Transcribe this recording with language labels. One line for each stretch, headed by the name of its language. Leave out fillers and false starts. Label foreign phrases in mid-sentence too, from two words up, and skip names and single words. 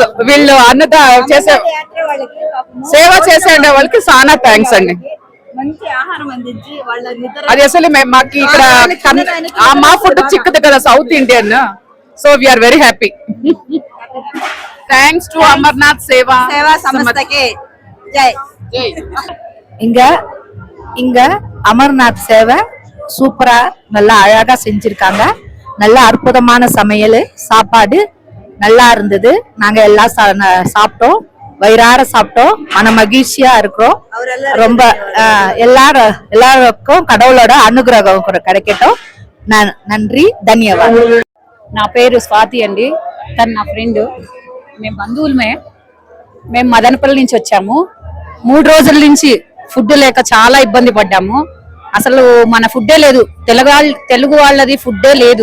Telugu: వీళ్ళు అన్నద చేసే సేవ చేసే వాళ్ళకి చాలా థ్యాంక్స్ అండి. అది అసలు మాకు ఇక్కడ మా ఫుడ్ చిక్కదు కదా,
English: South Indian. So we are very happy. Thanks to
Telugu: అమర్నాథ్ సేవా సంస్థకి జై.
Tamil: இங்க அமர்நாத் சேவை சூப்பரா நல்லா அழகா செஞ்சிருக்காங்க. நல்ல அற்புதமான சமையல், சாப்பாடு நல்லா இருந்தது. நாங்க எல்லாம் சாப்பிட்டோம், வயிறார சாப்பிட்டோம், மன மகிழ்ச்சியா இருக்கிறோம். ரொம்ப எல்லாருக்கும் கடவுளோட
Telugu: అనుగ్రహం కూడా
Tamil: கிடைக்கட்டும்.
Telugu: నన్రి ధన్యవాదాలు. నా పేరు స్వాతి అండి, తను నా ఫ్రెండ్. మేము బంధువులమే. మేము మదనపల్లి నుంచి వచ్చాము. 3 రోజుల నుంచి ఫుడ్ లేక చాలా ఇబ్బంది పడ్డాము. అసలు మన ఫుడ్డే లేదు, తెలుగు వాళ్ళది ఫుడ్డే లేదు.